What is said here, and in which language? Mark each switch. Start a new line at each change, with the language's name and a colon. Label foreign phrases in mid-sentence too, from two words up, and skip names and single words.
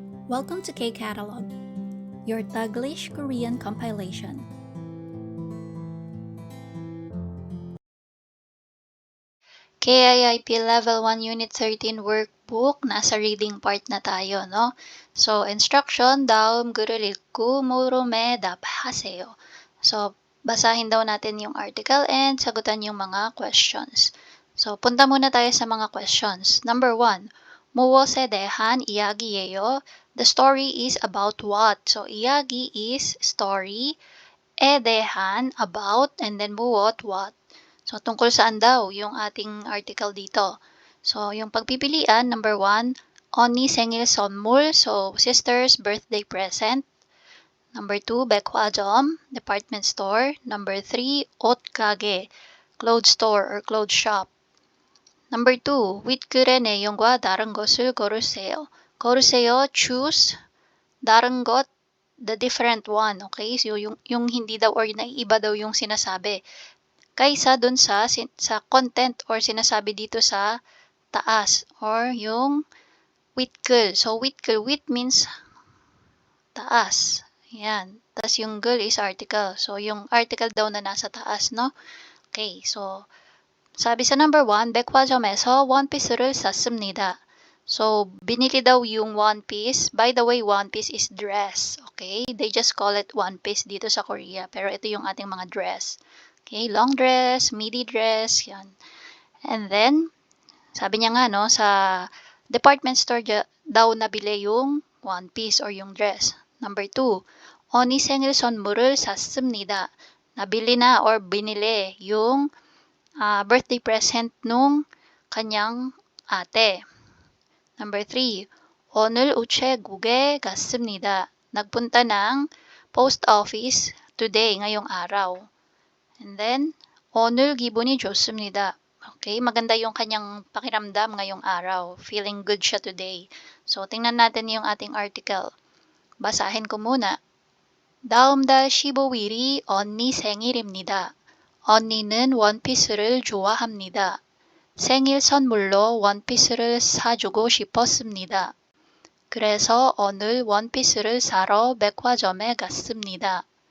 English: Welcome to K-Catalog, your Taglish Korean compilation. KIIP Level 1 Unit 13 workbook,
Filipino: nasa
English: reading part
Filipino: na tayo, no?
English: So, instruction,
Korean: 다음 글을 읽고 물음에 답하세요.
Filipino: So, basahin daw natin yung article and sagutan yung mga questions. So, punta muna tayo sa mga questions.
English: Number 1,
Korean: 무엇에 대한 이야기예요?
English: The story is about what? So, 이야기 is story,
Korean: 에 대한,
English: about, and then 무엇, what. So,
Filipino: tungkol saan daw yung ating article dito? So, yung pagpipilian, number 1,
Korean: 언니 생일 선물,
English: so sister's birthday present. Number 2, 백화점, department store. Number 3, 옷가게, clothes store or clothes shop. Number 2,
Korean: 윗글의 내용과 다른 것을 고르세요. 고르세요, choose. 다른 것,
English: the different one, okay? So,
Filipino: yung hindi daw or naiiba daw yung sinasabi kaysa dun sa content or sinasabi dito sa taas or yung witgul.
English: So, witgul, wit means taas.
Filipino: Yan. Tapos yung gul is article. So, yung article daw na nasa taas, no? Okay, so, sabi sa number 1,
Korean: 백화점에서 원피스를 샀습니다.
Filipino: So, binili daw yung one piece.
English: By the way, one piece is dress. Okay? They just call it one piece
Filipino: dito sa Korea. Pero ito yung ating mga dress.
English: Okay? Long dress, midi dress, yan.
Filipino: And then, sabi niya nga, no, sa department store daw nabili yung
English: one piece
Filipino: or yung dress.
English: Number 2,
Korean: 언니 생일 선물을 샀습니다.
Filipino: Nabili na or binili yung
English: birthday present
Filipino: nung kanyang ate.
English: Number 3,
Korean: 오늘 우체국에 갔습니다.
Filipino: Nagpunta ng
English: post office today,
Filipino: ngayong araw.
English: And then,
Korean: 오늘 기분이 좋습니다.
Filipino: Okay, maganda yung kanyang pakiramdam ngayong araw.
English: Feeling good
Filipino: siya today. So, tingnan natin yung ating article. Basahin ko muna.
Korean: 다음 달 15일이 언니 생일입니다. 언니는 원피스를 좋아합니다. 생일 선물로 원피스를 사주고 싶었습니다. 그래서 오늘 원피스를 사러 백화점에 갔습니다.